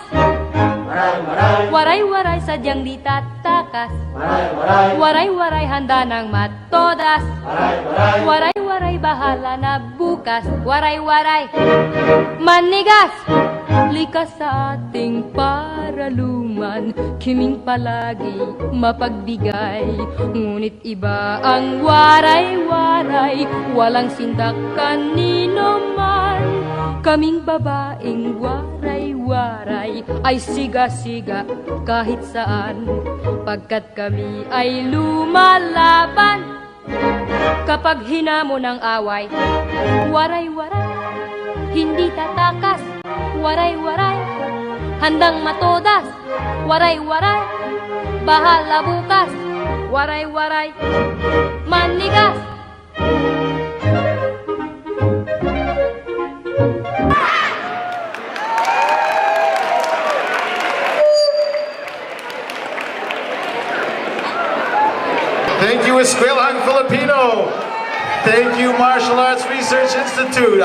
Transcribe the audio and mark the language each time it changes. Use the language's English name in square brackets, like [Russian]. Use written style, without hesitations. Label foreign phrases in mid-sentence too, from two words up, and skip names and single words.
[Filipino] Waray-waray sadyang di tatakas, waray-waray handa ng matodas, waray-waray bahala na bukas, waray-waray manigas. Likas sa ating paraluman, kiming palagi mapagbigay. Ngunit iba ang waray-waray, walang sintak kanino man. Kaming babaeng waray-waray ay siga-siga kahit saan, pagkat kami ay lumalaban. Kapag hinamon ng away, waray-waray, hindi tatakas, waray-waray, handang matodas, waray-waray, bahala bukas, waray-waray, manigas. [English] Thank you, Eskwelahang Filipino. Thank you, Martial Arts Research Institute.